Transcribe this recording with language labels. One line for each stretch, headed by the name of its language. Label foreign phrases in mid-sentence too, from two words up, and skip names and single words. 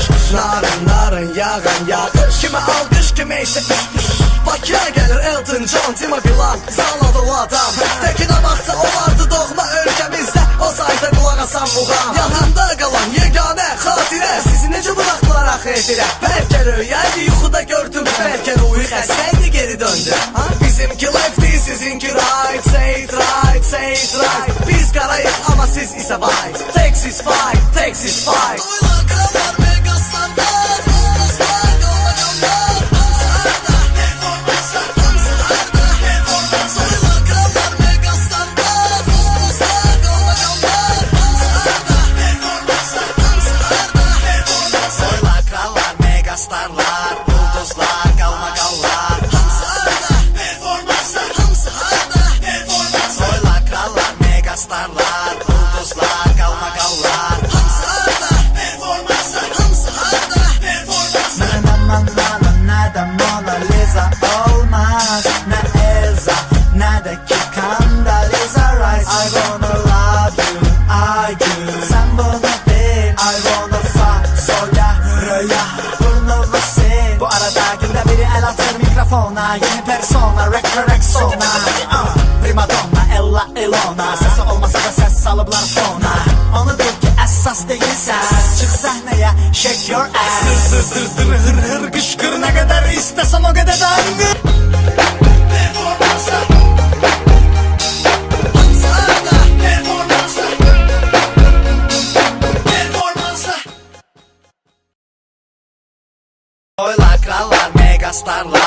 Azerbaijani: Narın narın yağın yağış, kimi alqış kimi isə Bakıya gəlir Elton John, Tima Bilan, Zala dolu adam. Təkinə baxsa olardı doğma ölkəmizdə, o sayda qulaq asan muğam. Yadında qalan yeganə xatirə, sizi necə buraxdılar axı edirə. Bəlkə röyəydi, yuxuda gördüm, bəlkə ruhi xəstəydi, geri döndü.
English: Bizimki lefty, sizinki right, say it right, say it right.
Azerbaijani: Biz qarayıq amma siz isə white.
English: Texas fight, Texas fight.
Azerbaijani: Toylar, krallar, megastarlar, ulduzlar, qalmaqallar. Hamısı harda, performanslar. Hamısı harda, performanslar. Toylar, krallar, megastarlar, ulduzlar, qalmaqallar. Hamısı harda, performanslar. Hamısı harda, performanslar. Soylar, krallar, megastarlar, ulduzlar, qalmaqallar. Hamısı harda, performanslar. Hamısı harda, performanslar. Soylar, krallar, megastarlar, ulduzlar, qalmaqallar. Hamısı harda, performanslar. Hamısı harda, performanslar. Nədən Mona Lisa olmaz, nə Elza, nə də ki Condoleezza Rice.
English: I wanna love you,
Azerbaijani: Aygün, sən bunu bil.
English: I wanna fuck,
Azerbaijani: soya, röya, burnu və sil. Bu arada gündə biri əl atır mikrofona, yeni persona, Rexona. Primadonna, Ella Ilona, səsi olmasa da səs salıblar fona. Onu bil ki əsas deyilsən, çıx səhnəyə,
English: shake your ass.
Azerbaijani: Hır hır qışqır, nə qədər istəsəm o qədər dangır. Performanslar. Hamısı harda, performanslar. Performanslar. Soylar, krallar, megastarlar.